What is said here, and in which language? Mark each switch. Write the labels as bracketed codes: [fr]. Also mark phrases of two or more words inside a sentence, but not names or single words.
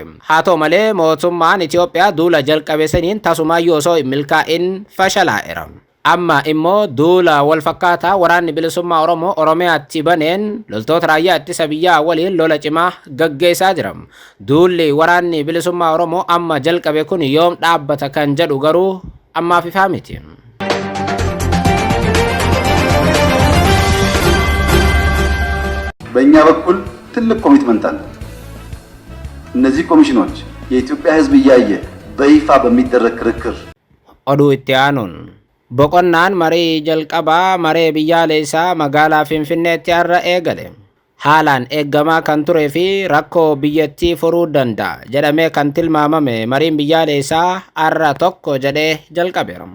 [om] Haa ta'u malee mootummaan Itiyoophiyaa duula jalqabe saniin tasumaayyuu osoo hin milkaa'in fashalaa'eera. Amma immoo duula wal fakkaataa waraanni bilisummaa Oromoo Oromiyaatti baneen loltoota raayyaa ittisa biyyaa waliin lola cimaa gaggeessaa jira. Duulli waraanni bilisummaa Oromoo amma jalqabe kun yoom dhaabbata kan jedhu garuu ammaaf ifaa miti. [am] በእኛ በኩል ትልቅ ኮሚትመንት አለ። እነዚህ ኮሚሽኖች የኢትዮጵያ ሕዝብ እያየ በይፋ በሚደረግ ክርክር [om] oduu itti aanuun boqonnaan marii jalqabaa maree biyyaalessaa magaalaa Finfinneetti har'a eegale. Haalaan eeggamaa kan turee fi rakkoo biyyattii furuu danda'a jedhamee kan tilmaamame mariin biyyaalessaa har'a tokko jedhee jalqabeera.